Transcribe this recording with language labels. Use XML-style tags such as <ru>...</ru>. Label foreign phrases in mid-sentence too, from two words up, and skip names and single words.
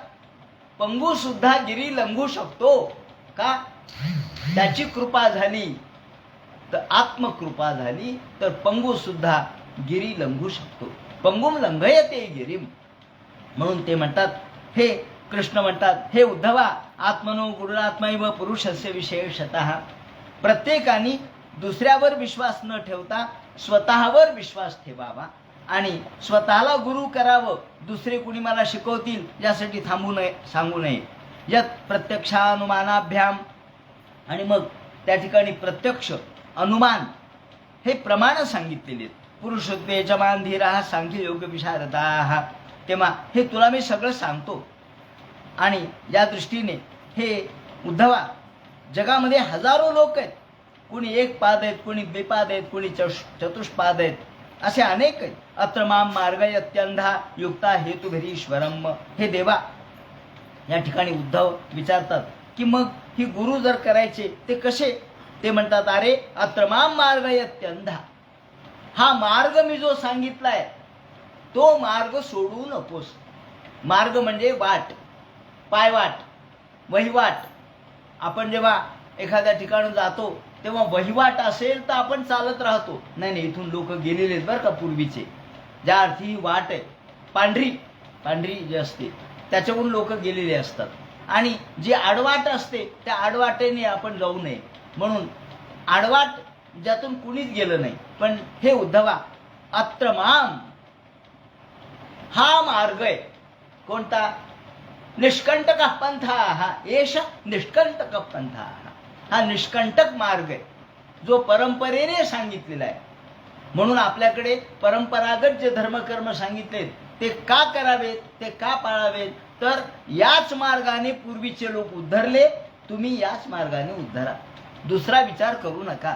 <mr>पंगू सुद्धा गिरी लंघू शकतो. का? त्याची कृपा झाली तर, आत्मकृपा झाली तर पंगू सुद्धा गिरी लंघू शकतो.</mr> <sa>पंगुम लंघयते गिरीम.</sa> <mr>म्हणून ते म्हणतात, हे कृष्ण म्हणतात, हे उद्धवा,</mr> <sa>आत्मनो गुरुरात्मैव पुरुषस्य विशेषतः.</sa> <mr>प्रत्येकाने दुसऱ्यावर विश्वास न ठेवता स्वतःवर विश्वास ठेवावा आणि स्वतःला गुरु करावं. दुसरे कुणी मला शिकवतील यासाठी थांबू नये, सांगू नये.</mr> <sa>यत प्रत्यक्षानुमानाभ्याम.</sa> <mr>आणि मग त्या ठिकाणी प्रत्यक्ष, अनुमान हे प्रमाण सांगितलेले आहेत.</mr> <sa>पुरुषत्वे यजमान धीरा सांख्य योग विशारदाः.</sa> <mr>तेव्हा हे तुला मी सगळं सांगतो. आणि या दृष्टीने हे उद्धवा, जगामध्ये हजारो लोक आहेत. कुणी 1 पाद आहेत, कुणी 2 पाद आहेत, कुणी चतुष्पाद आहेत, असे अनेक आहेत.</mr> <sa>अत्र माम मार्गयत्यंधा युक्ता हेतुभिरीश्वरम.</sa> <mr>हे देवा, या ठिकाणी उद्धव विचारतात की मग ही गुरु जर करायचे ते कसे? ते म्हणतात, अरे</mr> <sa>अत्र माम मार्गयत्यंधा.</sa> <mr>हा मार्ग मी जो सांगितलाय तो मार्ग सोडू नकोस. मार्ग म्हणजे वाट, पायवाट, वहिवाट. आपण जेव्हा एखाद्या ठिकाणी जातो तेव्हा वहिवाट असेल तर आपण चालत राहतो. नाही, इथून लोक गेलेले आहेत बरं का पूर्वीचे, ज्या अर्थी ही वाट आहे पांढरी पांढरी जी असते त्याच्यावरून लोक गेलेले असतात. आणि जी आडवाट असते त्या आडवाटेने आपण जाऊ नये, म्हणून आडवाट ज्यातून कुणीच गेलं नाही. पण हे उद्धवा,</mr> <sa>अत्र माम,</sa> <mr>हा मार्ग आहे कोणता?</mr> <sa>निष्कंटक पंथा, हा एष निष्कंटक पंथा,</sa> <mr>हा निष्कंटक मार्ग आहे जो परंपरेने सांगितलेला आहे. म्हणून आपल्याकडे परंपरागत जे धर्मकर्म सांगितले ते का करावेत, ते का पाळावेत, तर याच मार्गाने पूर्वीचे लोक उद्धरले, तुम्ही याच मार्गाने उद्धरा, दुसरा विचार करू नका.</mr>